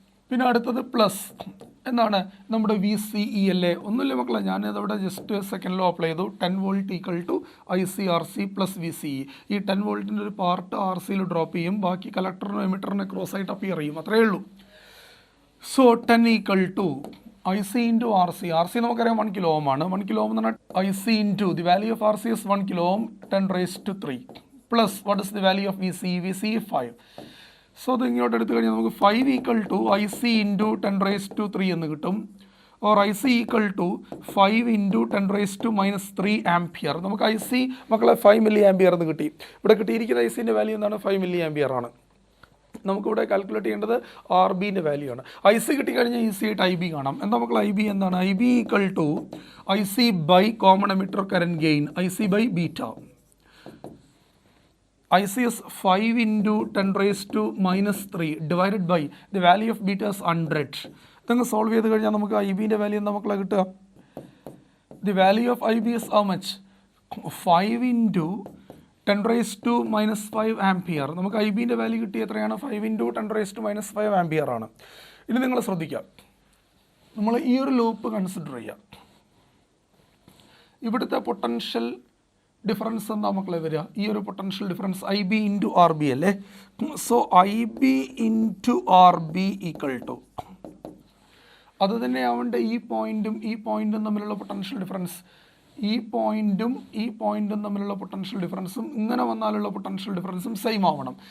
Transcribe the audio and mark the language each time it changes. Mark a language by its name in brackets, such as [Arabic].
[Malayalam] പിന്നെ അടുത്തത് പ്ലസ് എന്താണ്? നമ്മുടെ VCE അല്ലേ? ഒന്നുമില്ല മക്കളെ, ഞാനിതവിടെ ജസ്റ്റ് സെക്കൻഡ് ലോ അപ്ലൈ ചെയ്തു. 10 volt = ICRC + VCE. ഈ 10 voltiൻ്റെ ഒരു പാർട്ട് RCയിൽ ഡ്രോപ്പ് ചെയ്യും, ബാക്കി കളക്ടറിനും എമിറ്ററിനെ ക്രോസ് ആയിട്ട് അപ്പിയർ ചെയ്യും. അത്രയേ ഉള്ളൂ. So 10 = [English] IC into RC. [Malayalam] RC നമുക്കറിയാം 1 kilo ohm ആണ്. 1 kilo ohm എന്ന് പറഞ്ഞാൽ [English] IC into the value of RC is 1 kilo ohm 10 raised to 3 plus what is the value of VC? VC 5. [Malayalam] So ഇത് ഇങ്ങോട്ട് എടുത്തു കഴിഞ്ഞാൽ നമുക്ക് [English] 5 equal to IC into 10 raised to 3 [Malayalam] എന്ന് കിട്ടും. [English] or IC equal to 5 into 10 raised to minus 3 ampere. [Malayalam] നമുക്ക് IC മക്കളെ 5 milli ampere എന്ന് കിട്ടി. ഇവിടെ കിട്ടിയിരിക്കുന്ന ICൻ്റെ വാല്യൂ എന്താണ്? 5 മില്ലി ആംപിയർ ആണ്. നമുക്കിവിടെ കാൽക്കുലേറ്റ് ചെയ്യേണ്ടത് ആർ ബിൻ്റെ വാല്യൂ ആണ്. ഐ സി കിട്ടിക്കഴിഞ്ഞാൽ ഈസി ആയിട്ട് ഐ ബി കാണാം. എന്താ മക്കൾ ഐ ബി എന്താണ്? [English] I B equal to I C by common emitter current gain I C by beta. I C is 5 into 10 raised to minus 3 divided by the value of beta is 100. [Malayalam] ഇതങ്ങ് solve ചെയ്ത് കഴിഞ്ഞാൽ നമുക്ക് I ബിൻ്റെ value എന്താ മക്കളെ കിട്ടുക? [English] The value of I B is how much? 5 into 10 raised to minus 5 ampere. [Malayalam] നമുക്ക് I ബിൻ്റെ value കിട്ടി എത്രയാണ്? [English] 5 into 10 raised to minus 5 [Malayalam] ampere ആണ്. ഇനി നിങ്ങൾ ശ്രദ്ധിക്കുക, നമ്മൾ ഈ ഒരു ലൂപ്പ് കൺസിഡർ ചെയ്യുക. ഇവിടുത്തെ പൊട്ടൻഷ്യൽ ഡിഫറൻസ് എന്താ മക്കളെ വരിക? ഈ ഒരു potential difference I B into R B അല്ലേ? So I B into R B equal to, അത് തന്നെയാവേണ്ട ഈ പോയിൻറ്റും തമ്മിലുള്ള പൊട്ടൻഷ്യൽ ഡിഫറൻസ്, ഈ പോയിൻറ്റും തമ്മിലുള്ള പൊട്ടൻഷ്യൽ ഡിഫറൻസും ഇങ്ങനെ വന്നാലുള്ള പൊട്ടൻഷ്യൽ ഡിഫറൻസും സെയിം ആവണം.